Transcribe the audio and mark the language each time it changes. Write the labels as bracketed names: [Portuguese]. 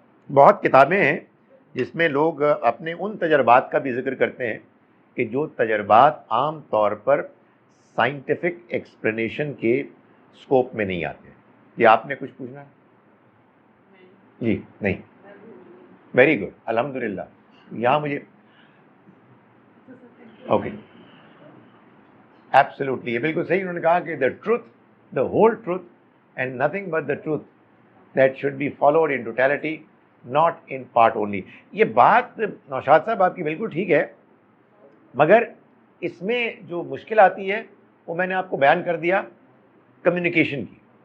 [Hindi] बहुत किताबें हैं जिसमें लोग अपने उन तजर्बात का भी जिक्र करते हैं कि जो तजर्बात आम तौर पर साइंटिफिक एक्सप्लेनेशन के स्कोप में नहीं आते. ये आपने कुछ पूछना है? जी नहीं, वेरी गुड, अल्हम्दुलिल्लाह. यहाँ मुझे [English] okay, absolutely, [Hindi] ये बिल्कुल सही. उन्होंने कहा कि [English] The truth, the whole truth and nothing but the truth that should be followed in totality, not in part only. [Hindi] ये बात नौशाद साहब आपकी बिल्कुल ठीक है, मगर इसमें जो मुश्किल आती है वो मैंने आपको बयान कर दिया, कम्युनिकेशन की.